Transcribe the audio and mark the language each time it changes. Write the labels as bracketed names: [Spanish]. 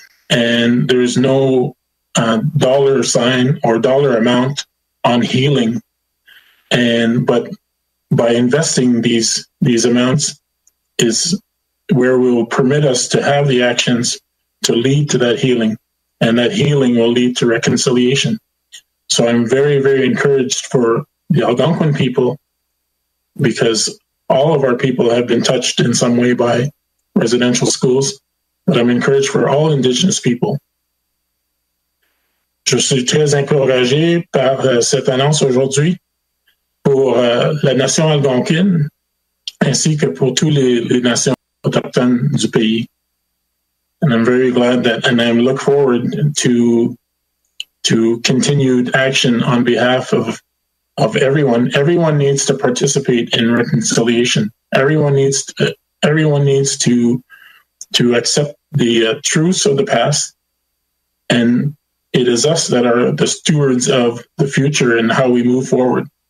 [English] And there's no dollar sign or dollar amount on healing, but by investing these amounts is where we will permit us to have the actions to lead to that healing, and that healing will lead to reconciliation. So I'm very, very encouraged for the Algonquin people, because all of our people have been touched in some way by residential schools, but I'm encouraged for all Indigenous people. [French] Je suis très encouragé par cette annonce aujourd'hui pour la nation algonquine, ainsi que pour toutes les nations autochtones du pays. [English] And I'm very glad that, and I look forward to continued action on behalf of everyone. Everyone needs to participate in reconciliation. Everyone needs to accept the truths of the past, and it is us that are the stewards of the future and how we move forward.